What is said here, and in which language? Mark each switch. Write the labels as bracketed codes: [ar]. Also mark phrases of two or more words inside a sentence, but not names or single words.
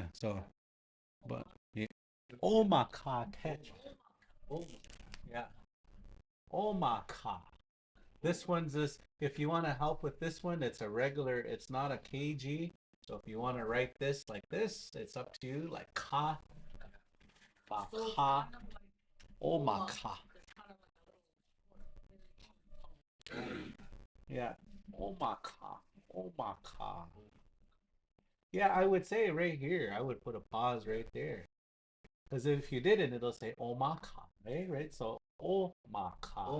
[en] So, but yeah. Omakatecha. oh, Yeah. Omaka. This one's this. If you want to help with this one, it's a regular. It's not a kg. So if you want to write this like this, it's up to you. Like ka, ba ka, omaka. Yeah, omaka, omaka. Yeah, I would say right here. I would put a pause right there because if you didn't, it'll say omaka. Right, right. So omaka,